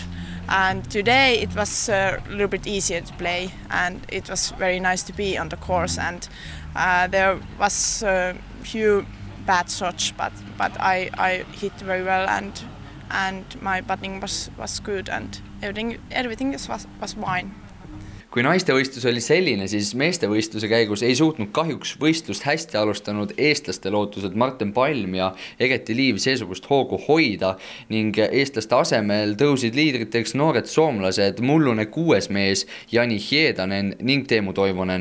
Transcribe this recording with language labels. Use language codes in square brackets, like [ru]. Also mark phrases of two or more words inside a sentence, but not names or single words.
[en] And today it was a little bit easier to play, and it was very nice to be on the course. And there was a few bad shots, but I hit very well, and my putting was good, and everything was fine. [et] Kui naistevõistlus oli selline, siis meestevõistluse käigus ei suutnud kahjuks võistlust hästi alustanud eestlaste lootused Martin Palm ja Egeti Liiv seesugust hoogu hoida ning eestlaste asemel tõusid liidriteks noored soomlased mullune 6. mees Jani Hiedanen ning Teemu Toivonen.